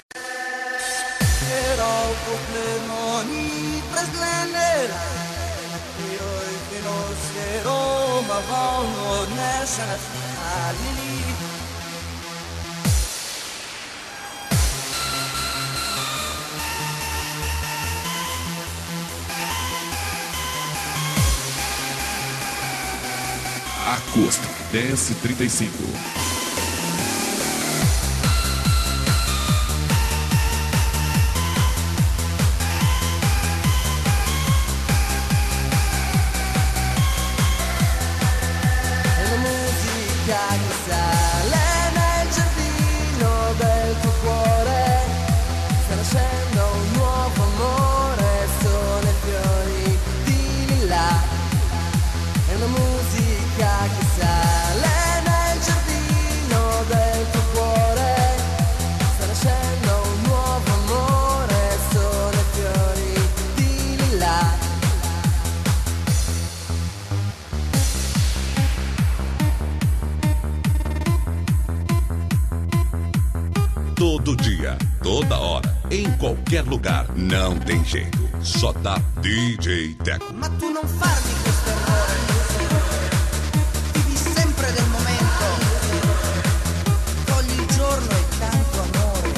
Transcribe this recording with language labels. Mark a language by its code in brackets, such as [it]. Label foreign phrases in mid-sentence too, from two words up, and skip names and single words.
[en] Erau plemoni prezlenera Iroi finosero ma vono nesana alili Acoustic Dance 35. [it] È la musica che sale nel giardino del tuo cuore. Sta nascendo un nuovo amore, sono i fiori di lilla. È una musica che sale nel giardino del tuo cuore. Sta nascendo un nuovo amore, sono i fiori di lilla. [pt] Todo dia, toda hora, em qualquer lugar. Não tem jeito. Só dá DJ Teco. [it] Ma tu non farmi questo errore. Vivi sempre del momento. Togli il giorno e tanto amore.